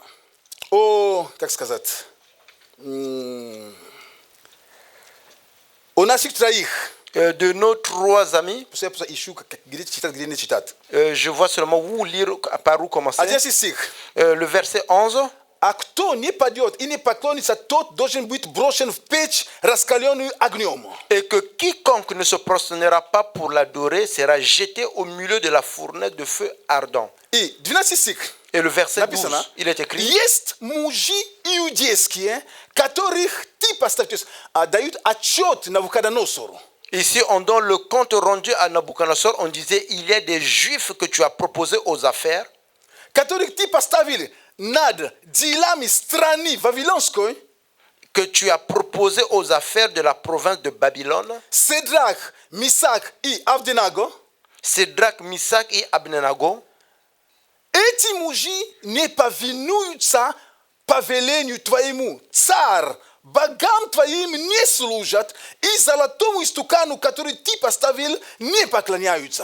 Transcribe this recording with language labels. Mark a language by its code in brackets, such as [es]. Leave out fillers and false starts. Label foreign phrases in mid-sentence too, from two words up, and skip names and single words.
[ru] как сказать, о у наших троих. [fr] De nos 3 amis, [ru] Все ищу, где читать, где не читать. [fr] je vois seulement où lire, par où commencer. [ru] 11 стих. [fr] Le verset 11. [ru] А кто не падет и не поклонится, тот должен быть брошен в печь, раскаленную огнем. [fr] Et que quiconque ne se prosternera pas pour l'adorer sera jeté au milieu de la fournaise de feu ardent. [ru] И 12 стих. [fr] Et le verset 12, [ru] Написано, [fr] il est écrit, [ru] есть мужи иудейские, которых ты поставь, то есть дают отчет Навуходоносору. [fr] ici on donne le compte rendu à Nabucodonosor, on disait, il y a des juifs que tu as proposés aux affaires, [ru] Которых ты поставил над делами страны Вавилонской, [fr] que tu as proposés aux affaires de la province de Babylone, [ru] Седрах, Мисак и Авденаго. [fr] Sédrac, Misak et Abdenago. [ru] Эти мужи не повинуются повелению твоему, царь, богам твоим не служат, и золотому истукану, который ты поставил, не поклоняются.